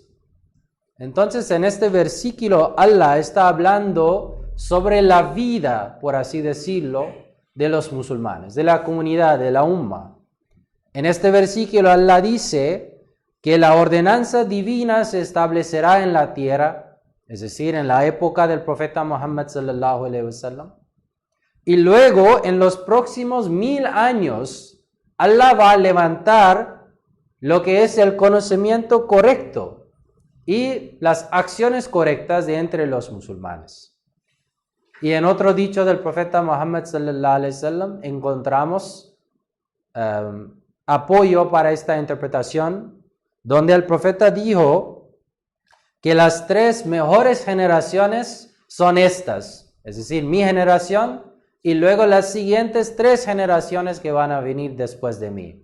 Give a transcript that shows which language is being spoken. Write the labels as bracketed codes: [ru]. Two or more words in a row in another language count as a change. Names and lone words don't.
[es] Entonces, en este versículo, Allah está hablando sobre la vida, por así decirlo, de los musulmanes, de la comunidad, de la umma. En este versículo, Allah dice que la ordenanza divina se establecerá en la tierra, es decir, en la época del profeta Muhammad [ar] صلى الله عليه وسلم. [es] Y luego, en los próximos 1000 años, Allah va a levantar lo que es el conocimiento correcto y las acciones correctas de entre los musulmanes. Y en otro dicho del profeta Muhammad [ar] صلى الله عليه وسلم [es] encontramos apoyo para esta interpretación, donde el profeta dijo que las 3 mejores generaciones son estas, es decir, mi generación y luego las siguientes 3 generaciones que van a venir después de mí.